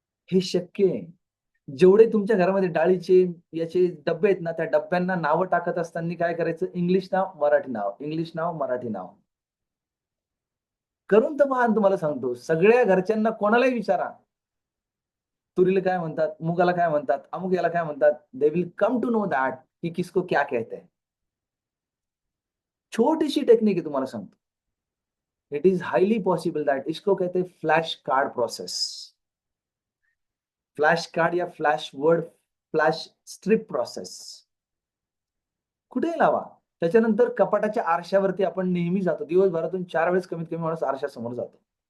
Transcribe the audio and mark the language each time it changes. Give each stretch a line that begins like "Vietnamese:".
Marathi: हे शक्य आहे. जेवढे तुमच्या घरामध्ये डाळीचे याचे डब्बे आहेत ना, त्या डब्यांना नावं टाकत असताना काय करायचं? इंग्लिश नाव, मराठी नाव, इंग्लिश नाव, मराठी नाव. करून तर पहा तुम्हाला सांगतो. सगळ्या घरच्यांना कोणालाही विचारा. तुरीला काय म्हणतात? मुगाला काय म्हणतात? अमुक याला काय म्हणतात?
English: they will come to know that
Hindi: की किसको क्या कहते हैं.
Marathi: छोटीशी टेक्निक आहे तुम्हाला सांगतो.
English: it is highly possible that
Hindi: इसको कहते हैं
Marathi: flash card process. Flash card या flash word, flash strip process कुठेही लावा. त्याच्यानंतर कपाटाच्या आरशावरती आपण नेहमी जातो. दिवसभरातून 4 वेळेस कमीत कमी माणूस आरशासमोर जातो.